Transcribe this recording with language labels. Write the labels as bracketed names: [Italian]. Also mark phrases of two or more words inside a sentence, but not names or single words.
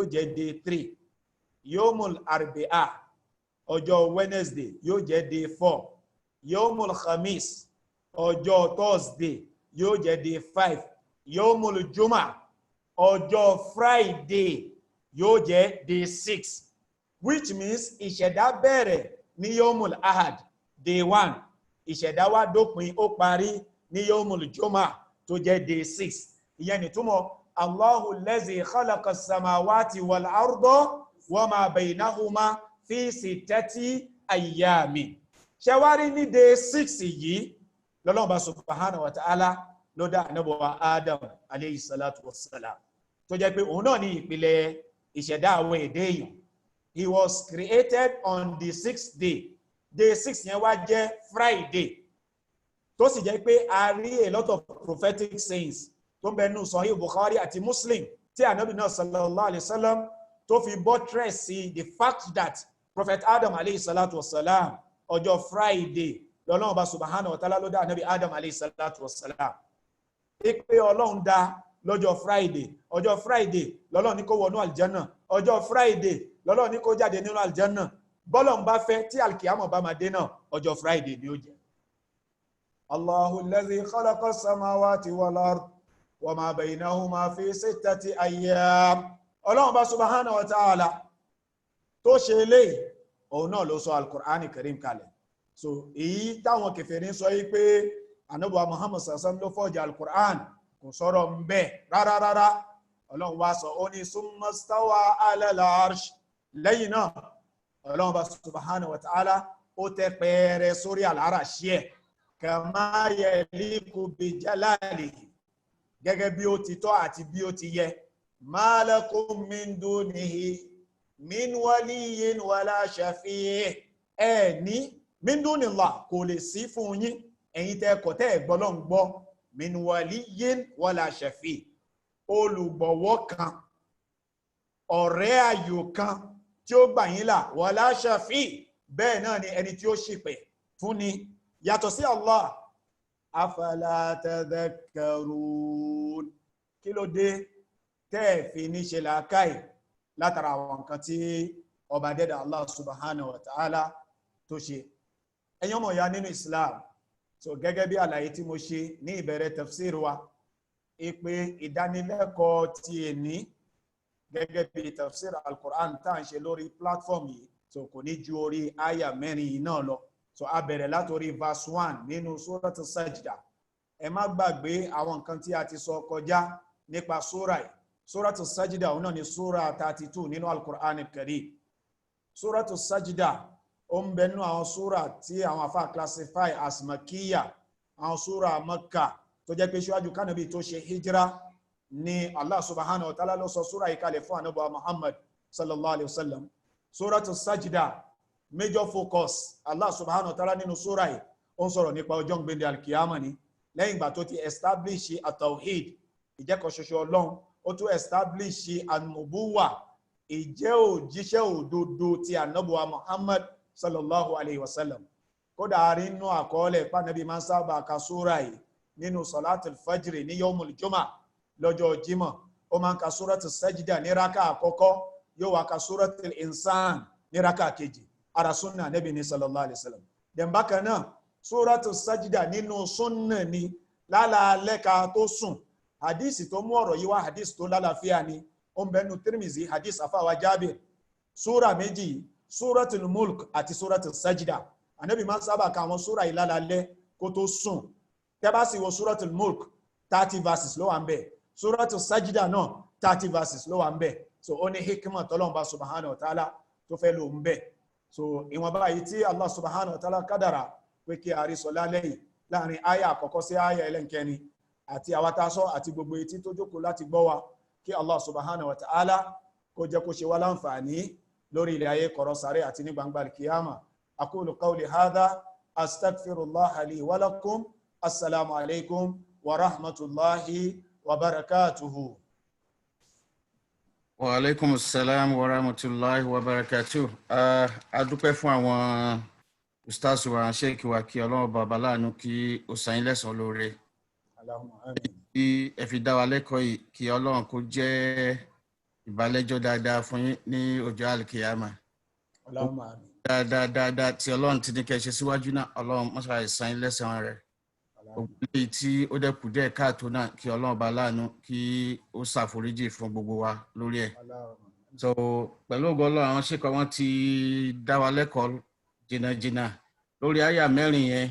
[Yoruba] jẹ́ day 3, [Arabic] يوم الأربعاء [Yoruba] ọjọ́ Wednesday yóò jẹ́ day 4, [Arabic] يوم الخميس [Yoruba] ọjọ́ Thursday yóò jẹ́ day 5, [Arabic] يوم الجمعة [Yoruba] ọjọ́ Friday yóò jẹ́ day 6, [English] which means [Yoruba] ìṣẹ̀dá bẹ̀rẹ̀ ní [Arabic] يوم الأحد [Yoruba] day 1, ìṣẹ̀dá wá dópin ó parí ní [Arabic] يوم الجمعة [Yoruba] tó jẹ́ day 6. Ìyẹn ni túmọ̀ [Arabic] الله الذي خلق السماوات والأرض وما بينهما في ستة أيام. [Yoruba] Ṣẹwárí ní day 6 yìí l'Ọlọ́run bá [Arabic] سبحانه وتعالى [Yoruba] ló dá Ànábì wa Adam [Arabic] عليه الصلاة والسلام, [Yoruba] tó jẹ́ pé òun náà ní ìpìlẹ̀ ìṣẹ̀dá àwọn èdè èèyàn. [English] He was created on the 6th day. [Yoruba] Day 6 yẹn wá jẹ́ Friday, tó sì jẹ́ pé a rí [English] a lot of prophetic sayings [Yoruba] tó ń bẹ nínú Sahih Bukhari àti Muslim tí Ànábì náà [Arabic] صلى الله عليه وسلم [Yoruba] tó fi buttress sí [English] the fact that Prophet Adam [Arabic] عليه الصلاة والسلام [Yoruba] ọjọ́ Friday l'Ọlọ́run bá [Arabic] سبحانه وتعالى [Yoruba] ló dá Ànábì Adam [Arabic] عليه الصلاة والسلام. [Yoruba] Pé Ọlọ́run dá lọ́jọ́ Friday, ọjọ́ Friday lọ́lọ́run ní kó wọnú àlìjánà, ọjọ́ Friday lọ́lọ́run ní kó jáde nínú àlìjánà. bọ́lọ̀n bá fẹ́ tí alkiyama bá máa dé náà ọjọ́ Friday ni ó jẹ́. [Arabic] الله الذي خلق السماوات والأرض وما بينهما في ستة أيام. [Yoruba] Ọlọ́run bá [Arabic] سبحانه وتعالى [Yoruba] tó ṣe eléyìí, òun náà ló sọ [Arabic] القرآن الكريم [Yoruba] kalẹ̀. So èyí táwọn kèfèrí sọ yí pé Ànábì wa Muhammad [Arabic] صلى الله عليه وسلم [Yoruba] ló fọ́jà al-Qur'an kò sọ̀rọ̀ ń bẹ rárá. Ọlọ́run wá sọ ó ní [Arabic] ثم استوى على العرش. [Yoruba] Lẹ́yìn náà Ọlọ́run bá [Arabic] سبحانه وتعالى [Yoruba] ó tẹ́ pẹ́ẹ́rẹ́ sórí al-arashi ẹ̀ [Arabic] كما يليق بجلاله, [Yoruba] gẹ́gẹ́ bí ó ti tọ́ àti bí ó ti yẹ. [Arabic] ما لكم من دونه من ولي ولا شفيع'. [Yoruba] Ní [Arabic] من دون الله [Yoruba] kò lè sí fún yín ẹ̀yin tẹ́ kọ̀ tẹ́ gbọ́lọ́n gbọ́, [Arabic] من ولي ولا شفيع', [Yoruba] olùgbọ̀wọ́ kan, ọ̀rẹ́ ayò kan tí ó gbà yín là, [Arabic] ولا شفيع', [Yoruba] bẹ́ẹ̀ náà ni ẹni tí ó ṣìpẹ̀ fún ni yàtọ̀ sí Allah. [Arabic] أفلا تتذكرون. [Yoruba] Kí ló dé tẹ́ fi ní ṣe làákàì látara àwọn nǹkan tí ọba dẹ́dà Allah [Arabic] سبحانه وتعالى [Yoruba] tó ṣe. Ẹ̀yin ọmọ ìyá nínú Islam, so gẹ́gẹ́ bí àlàyé tí mo ṣe ní ìbẹ̀rẹ̀ tafsir wa, ìpè ìdánilẹ́kọ̀ọ́ ti èní gẹ́gẹ́ bí [Arabic] تفسير القرآن [Yoruba] tá à ń ṣe lórí platform yìí, so kò ní ju orí àyà mẹ́rin yìí náà lọ. So a bẹ̀rẹ̀ látorí verse 1 nínú Suratu Sajda. Ẹ má gbàgbé àwọn nǹkan tí a ti sọ kọjá nípa súra yìí. Suratu Sajda òun náà ni súra 32 nínú [Arabic] القرآن الكريم. [Yoruba] Suratu Sajda ó ń bẹ nínú àwọn súra tí àwọn afá [English] classify as [Yoruba] Makkiya, àwọn súra Makka tó jẹ́ pé ṣíwájú kánàbí tó ṣe hijira ni Allah [Arabic] سبحانه وتعالى [Yoruba] ló sọ súra yìí kalẹ̀ fún Ànábì Muhammad [Arabic] صلى الله عليه وسلم. [Yoruba] Suratu Sajda, [English] major focus [Yoruba] Allah [Arabic] سبحانه وتعالى [Yoruba] nínú súra yìí ó ń sọ̀rọ̀ nípa ọjọ́ gbẹ̀ndẹ̀ alkiyama ni. Lẹ́yìn ìgbà tó ti establish at-tawhid, ìjẹ́kan ṣoṣo Ọlọ́run, ó tún establish an-nubuwa, ìjẹ́ òjíṣẹ́ òdodo ti Ànábì Muhammad [Arabic] صلى الله عليه وسلم. [Yoruba] Kódà nínú àkọọ́lẹ̀ pànàbí máa ń sábà ka súra yìí nínú [Arabic] صلاة الفجر [Yoruba] ní [Arabic] يوم الجمعة, [Yoruba] lọ́jọ́ Jímọ̀. Ó máa ń ka Suratu Sajda ní rákà àkọ́kọ́, yóò wá ka Suratul Insan ní rákà kejì. Ara súnnà Ànábì ní [Arabic] صلى الله عليه وسلم. [Yoruba] Then bákan náà Suratu Sajda nínú súnnà ni lálàálẹ́ka tó sùn. Hadisi tó mú ọ̀rọ̀ yìí wá hadisi tó lálàáfíà ni. Ó ń bẹnu Tirmizi hadisi afáwa Jábìr. Súra méjì, Suratul Mulk àti Suratul Sajda. Ànábì máa ń sábà ka àwọn súra yìí lálàálẹ́ kó tó sùn. Tẹ́ bá sì wo Suratul Mulk 30 verses ló wà ń bẹ̀. Suratul Sajda náà 30 verses ló wà ń bẹ̀. So ó ní hikmah tọ́lọ́run bá [Arabic] سبحانه وتعالى [Yoruba] tó fẹ́ lò ń bẹ̀. So ìwọ̀n báyìí tí Allah [Arabic] سبحانه وتعالى [Yoruba] kádàrà pé kí a rí sọ lálẹ́ yìí láàrin àyà àkọ́kọ́ sí àyà ẹlẹ́nkẹni àti àwátásọ́ àti gbogbo etí tó jókòó láti gbọ́ wa, kí Allah [Arabic] سبحانه وتعالى [Yoruba] kó jẹ́ kó ṣe wá láǹfààní lórí ilẹ̀ ayé kọ̀rọ̀ sáré àti ní gbangba al-qiyama. [Arabic] أقول قولي هذا أستغفر الله لي ولكم. السلام عليكم ورحمة الله وبركاته. وعليكم السلام ورحمة الله وبركاته. [Yoruba] A dúpẹ́ fún àwọn ustaz wa, sheikh wa, kí Ọlọ́run baba láàánú kí ó san yín lẹ́san lóore. [Arabic] اللهم آمين. [Yoruba] Kí ẹ fi dá wa lẹ́kọ̀ọ́ yìí, kí Ọlọ́run kó jẹ́ ìbálẹ́jọ́ dáadáa fún yín ní ọjọ́ al-qiyama. [Arabic] اللهم آمين. [Yoruba] Dáadáa tí Ọlọ́run ti ní kẹ́ ṣe síwájú náà, Ọlọ́run má ṣe san yín lẹ́san rẹ̀. Ògbélé tí ó dẹ́kù díẹ̀ káàtó náà, kí Ọlọ́run bá láàánú kí ó ṣàforíjì fún gbogbo wa lórí ẹ̀. So pẹ̀lú ògo Ọlọ́run, àwọn ṣèkọ wọn ti dá wa lẹ́kọ̀ọ́ jìnnàjìnnà lórí àyà mẹ́rin yẹn.